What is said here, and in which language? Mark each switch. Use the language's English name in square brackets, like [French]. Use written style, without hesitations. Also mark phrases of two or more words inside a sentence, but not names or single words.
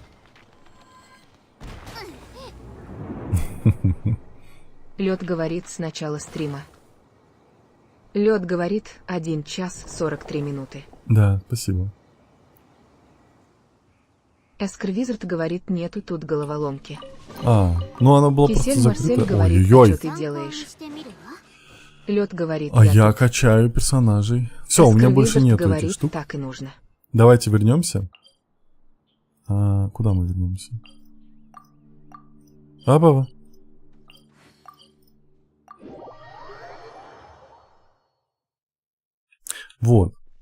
[Russian] Лед говорит с начала стрима. Лед говорит 1 час 43 минуты. Да, спасибо. Эскер Визард говорит, нету тут головоломки. А, ну она была просто Кисель Марсель закрыта. говорит, что Ой-ой-ой. ты [Japanese] 参考 [Russian] делаешь? [Japanese] にしてみるわ。 [Russian] Лед говорит, А я тут. качаю персонажей. Все, у Эскер меня больше Визард нету этих говорит, штук. так и нужно. Давайте вернемся. А, куда мы вернемся? Абава. Вот.